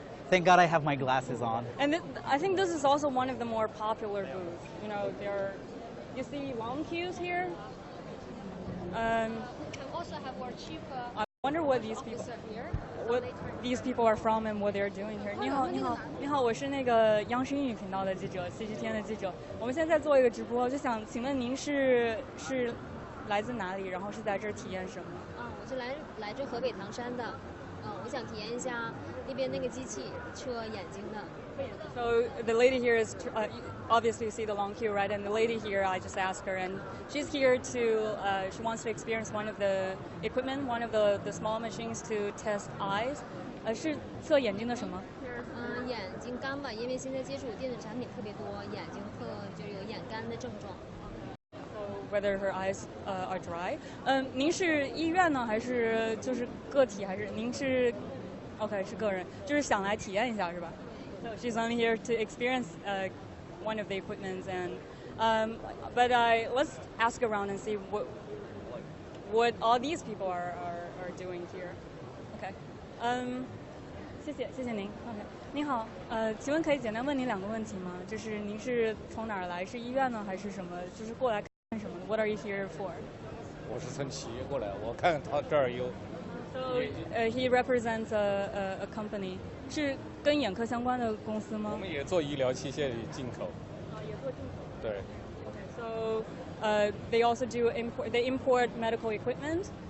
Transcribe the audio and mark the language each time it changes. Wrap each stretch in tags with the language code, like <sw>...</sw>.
<en>Thank God I have my glasses on. And I think this is also one of the more popular booths. You know, you see long queues here. We can also have more cheaper I wonder what these people, officer here. what these people are from and what they're doing here.</en> <zh>你好，你好，你好，我是那个央视英语频道的记者，CGTN 的记者。我们现在在做一个直播，就想请问您是来自哪里，然后是在这儿体验什么？我是来自河北唐山的，我想体验一下那边那个机器测眼睛的。</zh> <en>So the lady here is obviously you see the long queue, right? And the lady here, I just asked her, and she's here to she wants to experience one of the equipment, one of the small machines to test eyes.</en> <zh>是测眼睛的什么？眼睛干吧，因为现在接触电子产品特别多，眼睛就有眼干的症状。</zh> <en>Whether her eyes are dry.</en> <zh>您是医院呢，还是就是个体，还是您是 OK 是个人，就是想来体验一下是吧？</zh> <en>So she's only here to experience one of the equipments, and but let's ask around and see what all these people are doing here.</en> <zh>OK. 谢谢您。OK. 您好，请问可以简单问您2个问题吗？就是您是从哪儿来？是医院呢，还是什么？就是过来看什么的 ？</zh> <en>What are you here for?</en> <zh>我是从企业过来，我看他这儿有。</zh> <en>So he represents a company.</en> <zh>是跟眼科相关的公司吗？我们也做医疗器械的进口。也做进口。对。</zh> <en>Okay, so they also do import. They import medical equipment.</en>